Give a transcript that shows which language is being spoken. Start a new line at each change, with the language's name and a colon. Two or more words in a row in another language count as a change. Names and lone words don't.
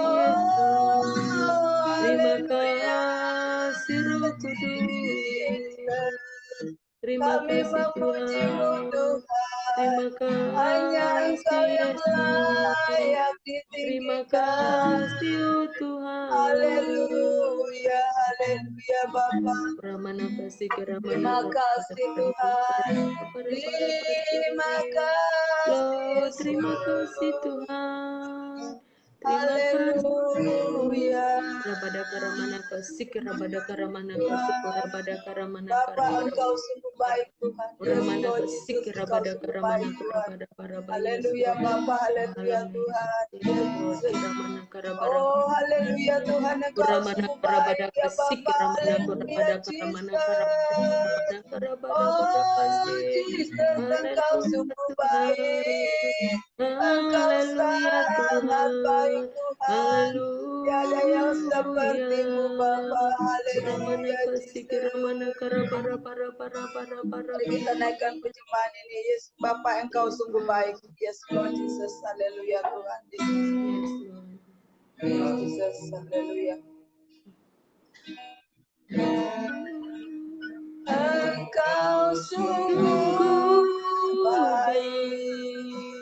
Indonesian: Oh, Yesus. Terima haleluya. kasih Roh Kudus. Terima Kami kasih memuji-Mu Tuhan. Terima Tuhan. Hanya Engkau kasih yang Yesus. layak Terima ditinggikan. kasih oh Tuhan. Haleluya, haleluya Bapa. Ramana kasih Terima kasih Tuhan. Terima kasih Terima kasih Yesus. Tuhan. Terima kasih. Haleluya. Rabada karamana kasih rabada karamana kasih rabada karamana Bapa, Engkau sungguh baik Tuhan. Yes, Ramana Lord kasih Jesus, Engkau rabada sungguh karamana baik Tuhan. rabada parabaya. Haleluya Bapa, haleluya Tuhan.
English: Yes, Jesus. Ramana karabara.
Indonesian: Oh, haleluya Tuhan, Engkau Ramana sungguh karabada baik ya kasih Bapa. ramana Haleluya karabada Jesus. karamana karabada Oh, kasih. Jesus, Engkau sungguh baik. Engkau Haleluya sangat baik Tuhan. Tuhan. Tiada yang seperti-Mu Bapa. Ramana Haleluya kasih Jesus. ramana karabara para para para para. Mari kita naikkan pujian ini. Yes, Bapa Engkau sungguh baik.
English: Yes, Lord Jesus. Haleluya Tuhan. Yes, Lord. Yes, Jesus.
Indonesian: Haleluya. Engkau sungguh baik.